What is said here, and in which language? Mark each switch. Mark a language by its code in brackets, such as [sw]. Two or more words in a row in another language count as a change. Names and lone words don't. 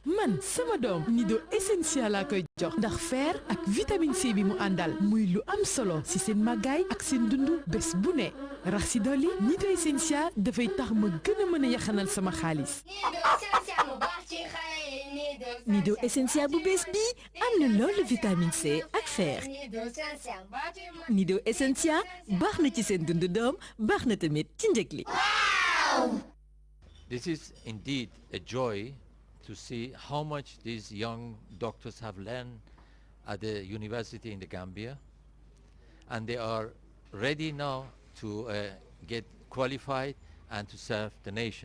[wo] man sama doom nido essentiel laa koy jox ndax fer ak [fr] vitamine C [wo] bi mu àndal muy lu am solo ci seen màggaay ak seen dundu bés bu ne rax ci dolli nido essentiel dafay tax ma gën a mën a yaxanal sama xaalis. nido essentiel bu bees bi am na loolu vitamine C ak fer. nido essentiel baax na ci seen dundu doom baax na tamit ci njëg li. [en] This is indeed a joy to see how much these young doctors have learned at the university in the Gambia, and they are ready now to get qualified and to serve the nation.